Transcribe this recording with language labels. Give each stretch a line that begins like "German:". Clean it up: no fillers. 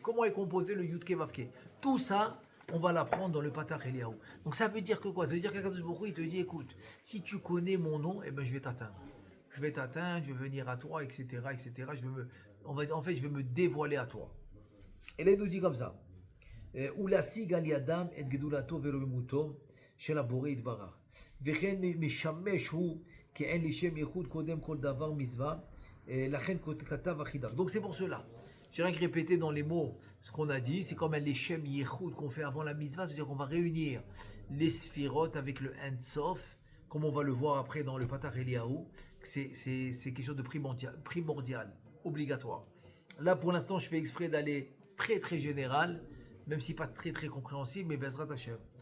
French: Comment est composé le Yud Ke Vav Ke? Tout ça, on va l'apprendre dans le Patach Eliyahu. Donc ça veut dire que quoi? Ça veut dire qu'Akadosh Baruch Hu, il te dit, écoute, si tu connais mon nom, eh ben je vais t'atteindre. Je vais venir à toi, etc., etc. Je vais me dévoiler à toi. Et là, il nous dit comme ça.
Hebrew: ולהשיג על ידם את גדולתו ורוממותו של הבורא יתברך. וכן משמש הוא כאין לשם ייחוד קודם כל דבר מצווה, לכן כתב החידך.
French: Donc c'est pour cela. J'ai rien que répété dans les mots ce qu'on a dit, c'est comme un Leshem Yehoud qu'on fait avant la mitzvah, c'est-à-dire qu'on va réunir les sphirotes avec le Ensof, comme on va le voir après dans le Patach Eliyahu, c'est quelque chose de primordial, obligatoire. Là pour l'instant je fais exprès d'aller très très général, même si pas très très compréhensible, mais Bezrat Hashem.